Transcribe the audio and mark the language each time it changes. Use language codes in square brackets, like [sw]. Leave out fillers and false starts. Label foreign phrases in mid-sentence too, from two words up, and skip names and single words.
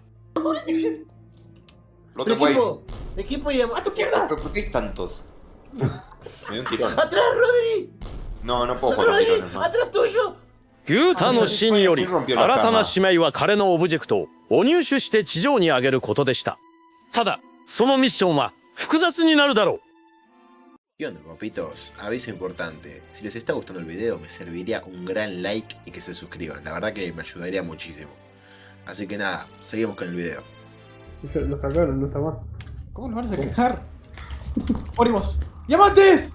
[es] Lo El tengo ahí. equipo y a tu izquierda. ¿Pero por qué hay tantos? Me dio un tirón. ¡Atrás, Rodri! No, no puedo jugar con ¡Rodri! tirones, man. ¡Atrás tuyo! [ja] ユータの死により、新たな使命は彼のオブジェクトをお入手して地上に上げることでした。ただ、そのミッションは複雑になるだろう。 [es] ¿Qué onda, papitos? Aviso importante. Si les está gustando el video, me serviría un gran like y que se suscriban. La verdad que me ayudaría muchísimo. Así que nada, seguimos con el video. Lo sacaron, no está más. ¿Cómo nos van a sacar? ¡Morimos! ¡Diamantes!